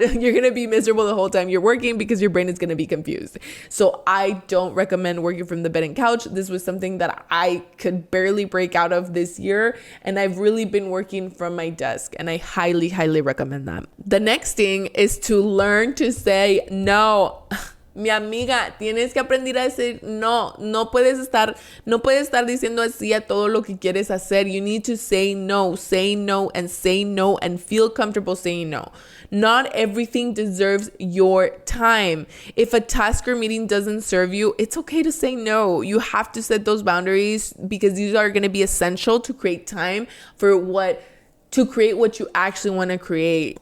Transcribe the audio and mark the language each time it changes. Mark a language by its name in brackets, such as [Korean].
[English] You're gonna be miserable the whole time you're working because your brain is gonna be confused. So I don't recommend working from the bed and couch. This was something that I could barely break out of this year, and I've really been working from my desk, and I highly, highly recommend that. The next thing is to learn to say no. [Spanish] Mi amiga, tienes que aprender a decir no. No puedes estar diciendo así a todo lo que quieres hacer. [English] You need to say no, and feel comfortable saying no. Not everything deserves your time. If a task or meeting doesn't serve you, it's okay to say no. You have to set those boundaries, because these are going to be essential to create time to create what you actually want to create.